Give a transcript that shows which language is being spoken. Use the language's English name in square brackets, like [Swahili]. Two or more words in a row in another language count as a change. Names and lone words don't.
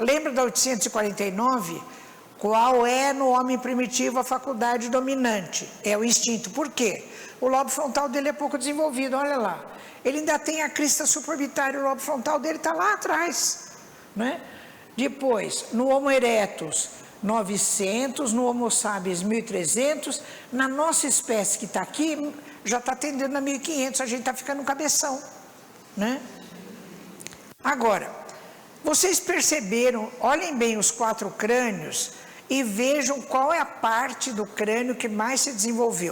[Portuguese] Lembra da 849? Qual é no homem primitivo a faculdade dominante? É o instinto. Por quê? O lobo frontal dele é pouco desenvolvido, olha lá. Ele ainda tem a crista suborbitária, o lobo frontal dele está lá atrás, né? Depois, no Homo erectus, 900, no Homo sapiens, 1300, na nossa espécie que está aqui, já está tendendo a 1500, a gente está ficando cabeção, né? Agora, vocês perceberam, olhem bem os 4 crânios e vejam qual é a parte do crânio que mais se desenvolveu.